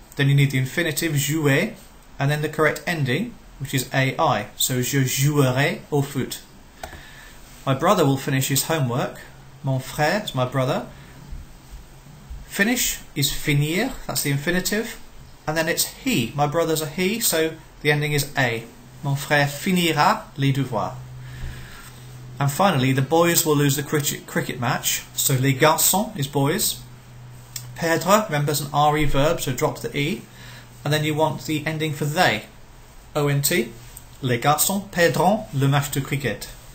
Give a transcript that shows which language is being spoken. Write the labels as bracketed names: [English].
[English] Then you need the infinitive jouer, and then the correct ending, which is AI. So [French] je jouerai au foot. [English] My brother will finish his homework. Mon frère is my brother. Finish is finir, that's the infinitive. And then it's he. My brother's a he, so the ending is A. [French] Mon frère finira les devoirs. [English] And finally, the boys will lose the cricket match. So les garçons is boys. Perdre, remember, is an RE verb, so drop the E. And then you want the ending for they. [French] ONT. Les garçons perdront le match de cricket.